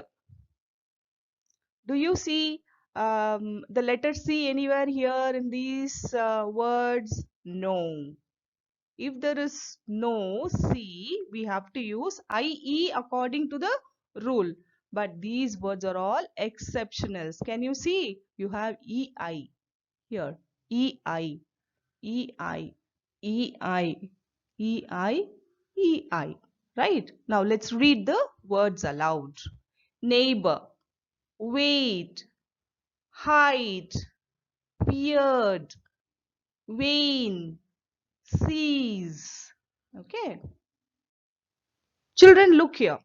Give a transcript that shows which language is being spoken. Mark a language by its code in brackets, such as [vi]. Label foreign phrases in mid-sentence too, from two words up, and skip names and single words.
[en] Do you see the letter C anywhere here in these words? No. If there is no C, we have to use IE according to the rule. But these words are all exceptionals. Can you see? You have EI here. E-I, E-I, E-I, E-I, E-I. Right? Now let's read the words aloud. Neighbor, wait, hide, weird, vain, seize. Okay. Children, look here.